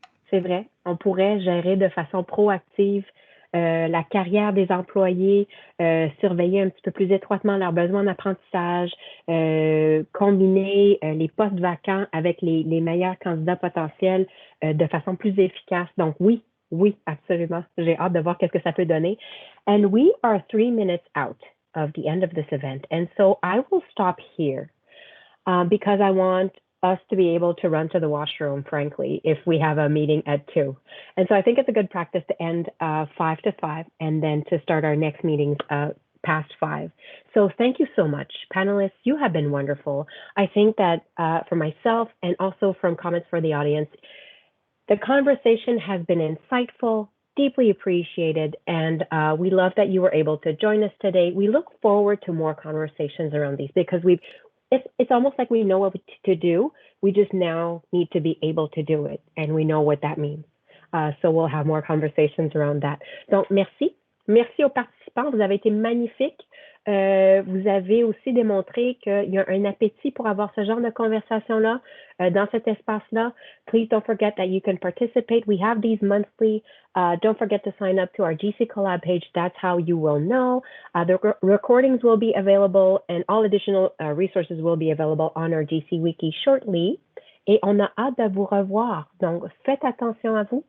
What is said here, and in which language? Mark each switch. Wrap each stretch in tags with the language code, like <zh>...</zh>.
<fr>C'est vrai, on pourrait gérer de façon proactive la carrière des employés, surveiller un petit peu plus étroitement leurs besoins d'apprentissage, combiner les postes vacants avec les meilleurs candidats potentiels de façon plus efficace. Donc oui, absolument. J'ai hâte de voir qu'est-ce que ça peut donner.</fr> <en>And we are 3 minutes out of the end of this event. And so I will stop here because I want us to be able to run to the washroom, frankly, if we have a meeting at 2. And so I think it's a good practice to end 5 to 5 and then to start our next meetings past 5. So thank you so much. Panelists, you have been wonderful. I think that for myself and also from comments for the audience, the conversation has been insightful, deeply appreciated. And we love that you were able to join us today. We look forward to more conversations around these because it's almost like we know what to do. We just now need to be able to do it. And we know what that means. So we'll have more conversations around that.</en> <fr>Donc, merci. Merci aux participants. Vous avez été magnifiques. Vous avez aussi démontré qu'il y a un appétit pour avoir ce genre de conversation-là dans cet espace-là.</fr> <en>Please don't forget that you can participate. We have these monthly. Don't forget to sign up to our GC Collab page. That's how you will know. The recordings will be available and all additional resources will be available on our GC Wiki shortly.</en> <fr>Et on a hâte de vous revoir. Donc, faites attention à vous.</fr>